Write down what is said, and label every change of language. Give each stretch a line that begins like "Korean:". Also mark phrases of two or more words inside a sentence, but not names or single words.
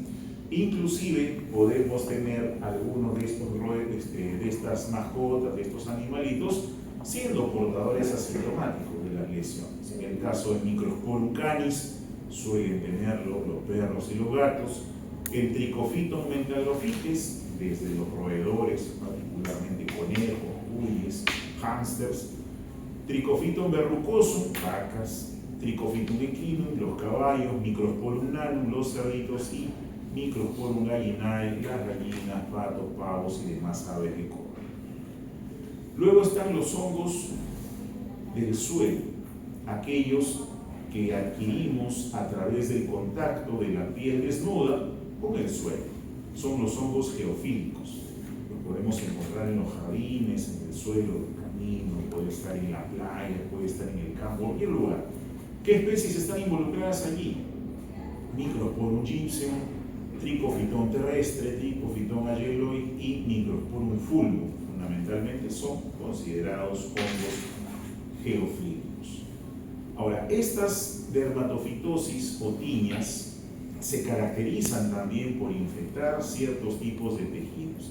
Spanish: Inclusive podemos tener algunos de estas mascotas, de estos animalitos, siendo portadores asintomáticos de las lesiones. En el caso del Microsporum canis, suelen tenerlo los perros y los gatos. El Trichophyton mentagrophytes, desde los roedores, particularmente conejos, cuyes, hámsters. Trichophyton verrucosum, vacas. Trichophyton equinum, los caballos. Microsporum nanum, los cerditos. Y Microsporum gallinae, las gallinas, patos, pavos y demás aves de corral. Luego están los hongos del suelo, aquellos que adquirimos a través del contacto de la piel desnuda con el suelo. Son los hongos geofílicos. Los podemos encontrar en los jardines, en el suelo del camino, puede estar en la playa, puede estar en el campo, en cualquier lugar. ¿Qué especies están involucradas allí? Microsporum gypsum, Trichophyton terrestre, Trichophyton ayeloid y Microsporum fulvum. Fundamentalmente son considerados hongos geofílicos. Ahora, estas dermatofitosis o tiñas se caracterizan también por infectar ciertos tipos de tejidos.